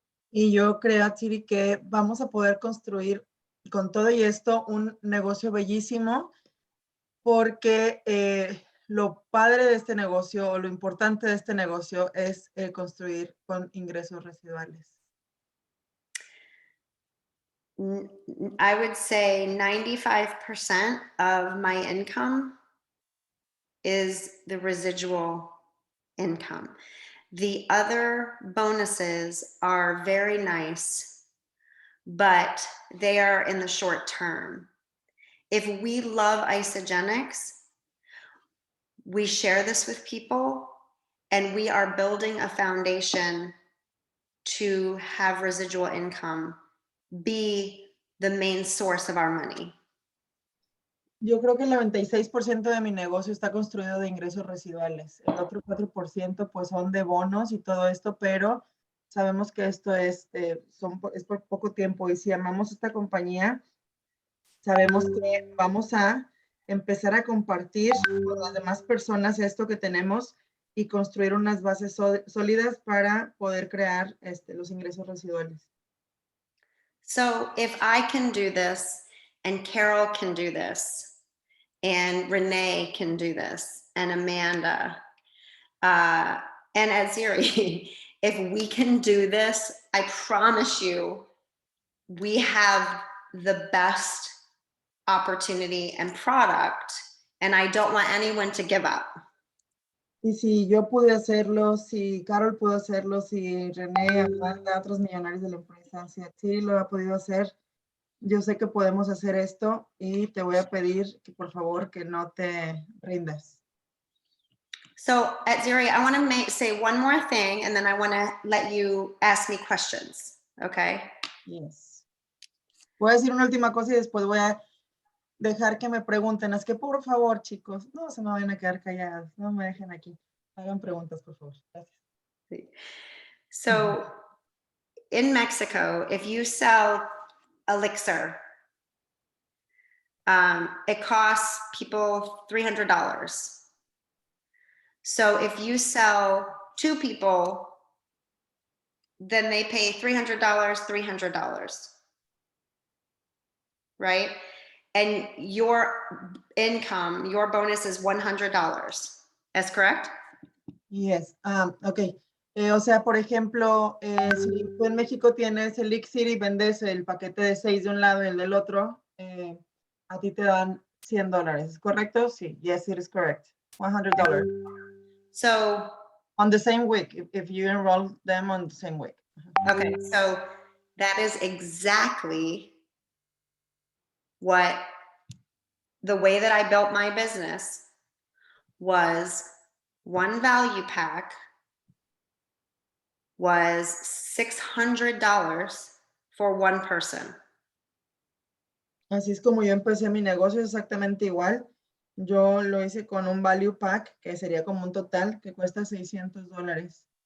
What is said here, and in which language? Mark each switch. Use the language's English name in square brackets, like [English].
[Spanish] Y yo creo, Ziri, que vamos a poder construir con todo y esto un negocio bellísimo porque lo padre de este negocio o lo importante de este negocio es construir con ingresos residuales. [English] I would say 95% of my income is the residual income. The other bonuses are very nice, but they are in the short term. If we love Isogenics, we share this with people, and we are building a foundation to have residual income be the main source of our money. [Spanish] Yo creo que el 96% de mi negocio está construido de ingresos residuales. El otro 4% pues son de bonos y todo esto, pero sabemos que esto es por poco tiempo y si amamos esta compañía, sabemos que vamos a empezar a compartir con las demás personas esto que tenemos y construir unas bases sólidas para poder crear los ingresos residuales. [English] So if I can do this and Carol can do this and Renee can do this and Amanda and Aziri, if we can do this, I promise you we have the best opportunity and product, and I don't want anyone to give up. [Spanish] Y si yo pude hacerlo, si Carol pudo hacerlo, si René, Amanda, otros millonarios de la empresa, si Ziri lo ha podido hacer, Yo sé que podemos hacer esto y te voy a pedir que por favor que no te rindas. [English] So at Ziri, I want to say one more thing, and then I want to let you ask me questions. Okay. Yes. [Spanish] Voy a decir una última cosa y después voy a dejar que me pregunten. Es que por favor, chicos, no se me vayan a quedar callados. No me dejen aquí. Hagan preguntas, por favor. Gracias. [English] So in Mexico, if you sell elixir, it costs people $300. So if you sell 2 people, then they pay $300, $300, right? And your income, your bonus is $100. That's correct? Yes. Ok. [Spanish] O sea, por ejemplo, si tú en México tienes el Elixir y vendes el paquete de 6 de un lado y el del otro, a ti te dan $100, ¿correcto? Sí. [English] Yes, it is correct. $100. So On the same week, if you enroll them on the same week. okay, so that is exactly what the way that I built my business was. One value pack was $600 for one person. [Spanish] Así es como yo empecé mi negocio, exactamente igual. Yo lo hice con un value pack, que sería como un total, que cuesta $600.